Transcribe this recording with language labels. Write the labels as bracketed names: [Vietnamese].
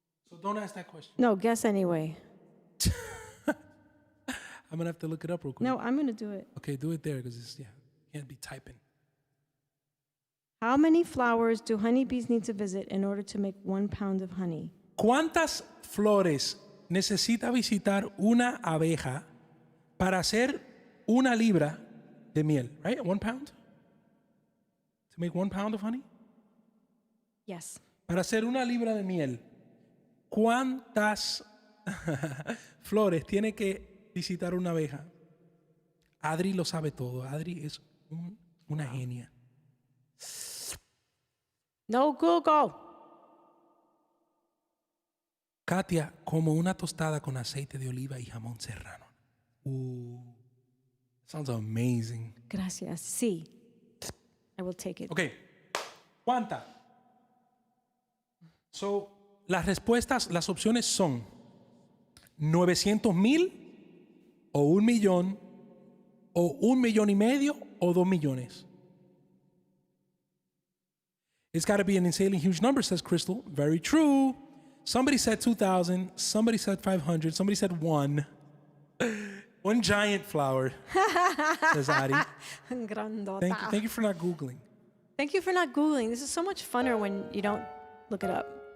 [English] So don't ask that question. No, guess anyway. I'm going to have to look it up real quick. No, I'm going to do it. Okay, do it there because it's, can't be typing. How many flowers do honeybees need to visit in order to make 1 pound of honey? [Spanish] ¿Cuántas flores necesita visitar una abeja para hacer 1 libra de miel? [English] Right? 1 pound? To make 1 pound of honey? Yes. [Spanish] Para hacer 1 libra de miel, ¿cuántas flores tiene que visitar una abeja? Adri lo sabe todo. Adri es una genia. [English] No Google. [Spanish] Katia, como una tostada con aceite de oliva y jamón serrano. [English] Sounds amazing. [Spanish] Gracias. Sí. [English] I will take it. [Spanish] Okay. ¿Cuánta? So, las respuestas, las opciones son 900,000 o 1 millón o 1,5 millones o 2 millones. [English] It's got to be an insanely huge number, says Crystal. Very true. Somebody said 2,000. Somebody said 500. Somebody said 1. 1 giant flower, says Ari. [Spanish] Grandota. [English] Thank you for not Googling. Thank you for not Googling. This is so much funner when you don't look it up.